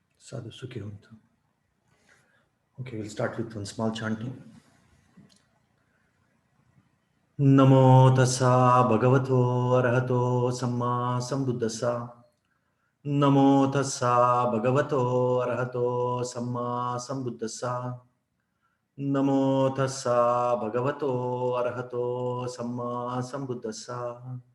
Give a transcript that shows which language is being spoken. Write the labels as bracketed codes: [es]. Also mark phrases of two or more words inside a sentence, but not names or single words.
[pi] Sadhu Sukhi Huntu. [en] Okay, we'll start with one small chanting. [pi] Namo tassa bhagavato arahato samma sambuddhassa. Namo tassa bhagavato arahato samma sambuddhassa. Namo tassa bhagavato arahato samma sambuddhassa.